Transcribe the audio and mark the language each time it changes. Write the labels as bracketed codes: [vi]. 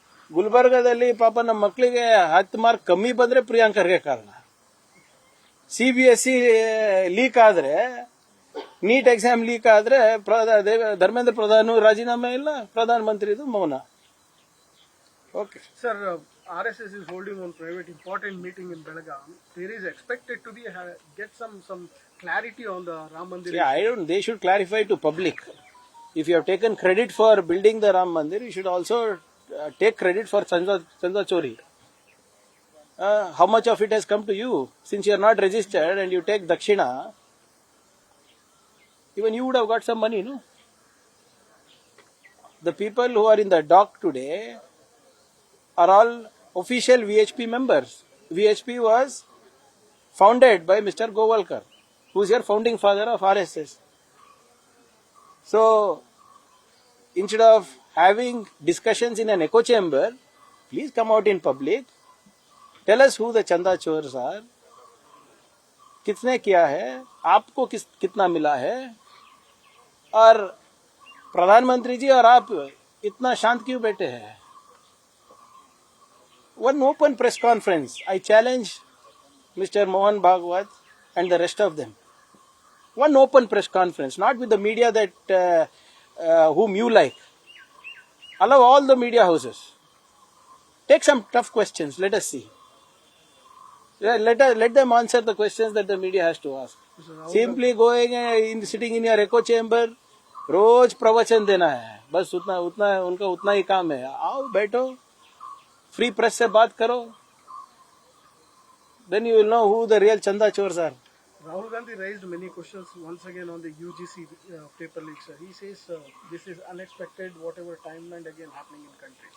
[kn] ಗುಲ್ಬರ್ಗದಲ್ಲಿ ಪಾಪ ನಮ್ಮ ಮಕ್ಕಳಿಗೆ 10 ಮಾರ್ಕ್ ಕಮ್ಮಿ ಬಂದ್ರೆ ಪ್ರಿಯಾಂಕರ್ಗೆ ಕಾರಣ. CBSE ಲೀಕ್ ಆದ್ರೆ, ನೀಟ್ ಎಕ್ಸಾಮ್ ಲೀಕ್ ಆದ್ರೆ ಧರ್ಮೇಂದ್ರ ಪ್ರಧಾನ್ ರಾಜೀನಾಮೆ ಇಲ್ಲ, ಪ್ರಧಾನಮಂತ್ರಿದು ಮೌನ. [en] Okay Sir, RSS is holding one private important meeting in Belgaum. There is expected to be get some clarity on the Ram Mandir. Yeah, they should clarify to public. If you have taken credit for building the Ram Mandir, you should also take credit for Chanda Chori. How much of it has come to you? Since you are not registered and you take Dakshina, even you would have got some money, no? The people who are in the dock today are all official VHP members. VHP was founded by Mr. Govalkar, who is your founding father of RSS. So, instead of having discussions in an echo chamber, please come out in public. Tell us who the Chanda Chors are. [hi] कितने किया है, आपको कितना मिला है, और प्रधानमंत्री जी और आप इतना शांत क्यों बैठे हैं? [en] One open press conference. I challenge Mr. Mohan Bhagwat and the rest of them. One open press conference, not with the media that whom you like. Allow all the media houses. Take some tough questions. Let us see. Let them answer the questions that the media has to ask. Simply going sitting in your echo chamber, [hi] रोज प्रवचन देना है, बस उतना उनका उतना ही काम है. आओ बैठो, फ्री प्रेस से बात करो, [en] then you will know who the real Chanda Chors are. Rahul Gandhi raised many questions once again on the UGC paper leaks. He says this is unexpected, whatever timeline again happening in country.